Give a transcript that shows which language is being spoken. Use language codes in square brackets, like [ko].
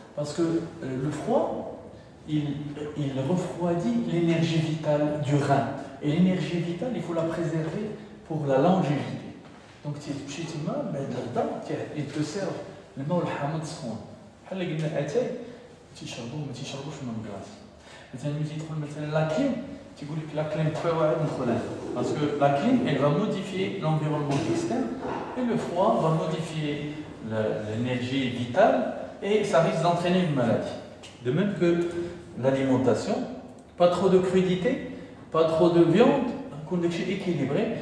[fr] Parce que le froid, il refroidit l'énergie vitale du rein. Et l'énergie vitale, il faut la préserver pour la longévité. Donc, il te servent le mot le hamad soin. [ar] بحال اللي قلنا اتاي تيشربوا ما تيشربوش من الكلاص. مثلا ملي تدخل مثلا لا كليم تيقول لك لا كليم تفاوعد ندخل هنا باسكو لا كليم [fr] elle va modifier l'environnement externe et le froid va modifier l'énergie vitale et ça risque d'entraîner une maladie. De même que l'alimentation, pas trop de crudité, pas trop de viande, un condition équilibré.